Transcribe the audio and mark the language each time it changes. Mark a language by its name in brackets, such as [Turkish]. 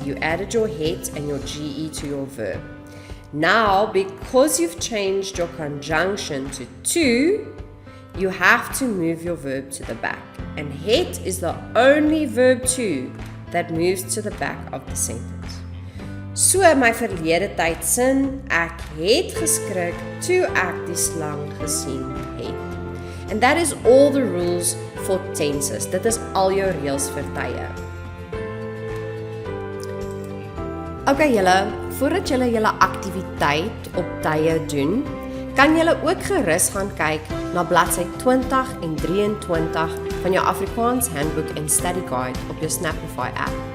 [English] You added your het and your ge to your verb. Now, because you've changed your conjunction to, you have to move your verb to the back. And het is the only verb 2 that moves to the back of the sentence. [Afrikaans] So my verlede tyd sin, ek het geskrik toe ek die slang gesien het. [English] And that is all the rules for tenses. [Afrikaans] Dit is al jou reëls vir tye. Okay julle, voordat julle julle aktiwiteit op tye doen, kan julle ook gerus gaan kyk na bladsy 20 en 23 van jou Afrikaans Handbook and Study Guide op jou Snapify app.